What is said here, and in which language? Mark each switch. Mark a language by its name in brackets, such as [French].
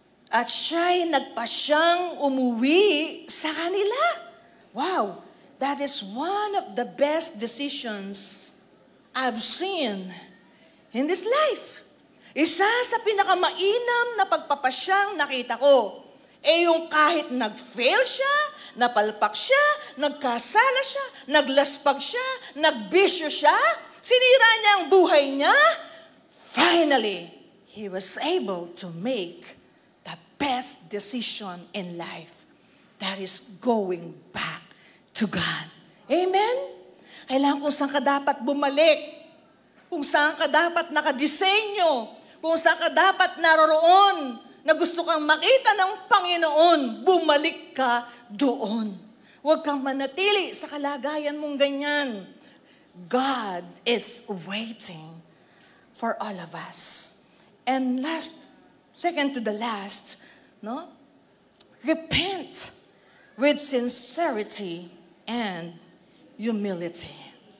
[Filipino] At siya'y nagpasyang umuwi sa kanila. [English] Wow, that is one of the best decisions I've seen in this life. [Filipino] Isa sa pinakamainam na pagpapasyang nakita ko, yung kahit nag-fail siya, napalpak siya, nagkasala siya, naglaspag siya, nagbisyo siya, sinira niya ang buhay niya, [English] finally, he was able to make the best decision in life. That is going back to God. [Filipino] Amen? Kailangan kung saan ka dapat bumalik, kung saan ka dapat nakadisenyo, kung saan ka dapat naroroon, na gusto kang makita ng Panginoon, bumalik ka doon. Huwag kang manatili sa kalagayan mong ganyan. [English] God is waiting for all of us. And second to the last, no? Repent with sincerity and humility.